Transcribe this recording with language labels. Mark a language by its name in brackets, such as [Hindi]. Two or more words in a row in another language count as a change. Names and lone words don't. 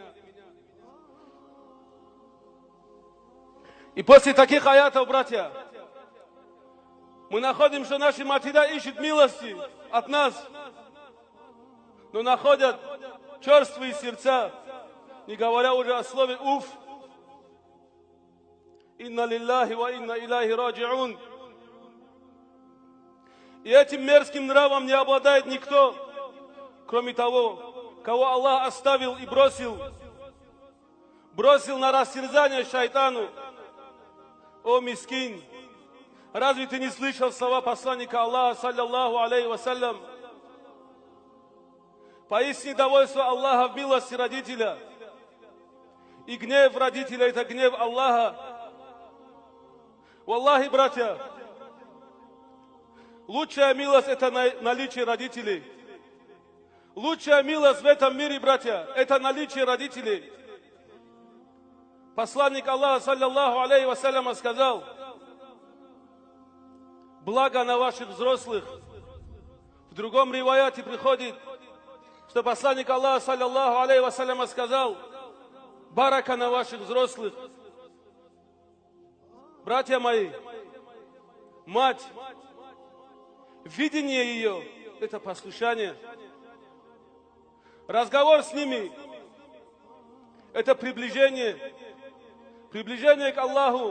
[Russian] И после таких аятов, братья, мы находим, что наши матеря ищут милости от нас, но находят черствые сердца, не говоря уже о слове уф. [Arabic] إنا لله وإنا إليه راجعون. [Russian] И этим мерзким нравом не обладает никто, кроме того, кого Аллах оставил и бросил на растерзание шайтану. О мискин, разве ты не слышал слова посланника Аллаха, [Arabic] صلى الله عليه وسلم? [Russian] Поистине довольство Аллаха в милости родителя, и гнев родителя — это гнев Аллаха. Валлахи, братья, лучшая милость — это наличие родителей. Лучшая милость в этом мире, братья, это наличие родителей. Посланник Аллаха, [Arabic] صلى الله عليه وسلم, [Russian] сказал: благо на ваших взрослых. В другом риваяте приходит, что посланник Аллаха, [Arabic] صلى الله عليه وسلم, [Russian] сказал: барака на ваших взрослых. Братья мои, мать, видение ее — это послушание. Разговор с ними — это приближение к Аллаху.